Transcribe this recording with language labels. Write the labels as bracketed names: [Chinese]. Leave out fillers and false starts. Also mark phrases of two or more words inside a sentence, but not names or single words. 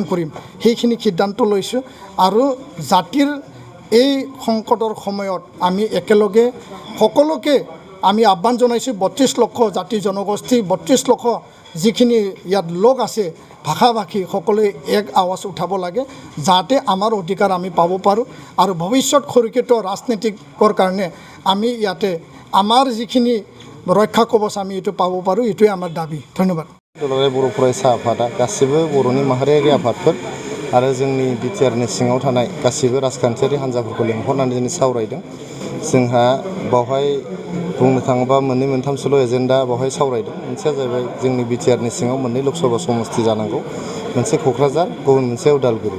[Assamese] কৰিম সেইখিনি সিদ্ধান্ত লৈছোঁ আৰু জাতিৰ এই সংকটৰ সময়ত আমি একেলগে সকলোকে আমি আহ্বান জনাইছোঁ 32 লক্ষ জাতি জনগোষ্ঠী 32 লক্ষ যিখিনি ইয়াত লোক আছে ভাষা ভাষী সকলোৱে এক আৱাজ উঠাব লাগে যাতে আমাৰ অধিকাৰ আমি পাব পাৰোঁ আৰু ভৱিষ্যত সুৰক্ষিত ৰাজনীতিকৰ কাৰণে আমি ইয়াতে আমাৰ যিখিনি ৰক্ষা কৱচ আমি এটা পাব পাৰোঁ এটাই আমাৰ দাবী ধন্যবাদ [Bodo] दुलाराय बर' फरायसा आफादा गासिबो बर'नि माहारियारि आफादफोर आरो जोंनि बिटिआरनि सिङाव थानाय गासिबो राजखान्थियारि हान्जाफोरखौ लेंहरनानै दिनै सावरायदों जोंहा बावहाय बुंनो थाङोबा मोननै मोनथामसोल' एजेन्डा बेवहाय सावरायदों। मोनसेया जाहैबाय जोंनि बिटिआरनि सिङाव मोननै लकसभा समस्ति जानांगौ, मोनसे क'क्राझार, गुबुन मोनसे उदालगुरि।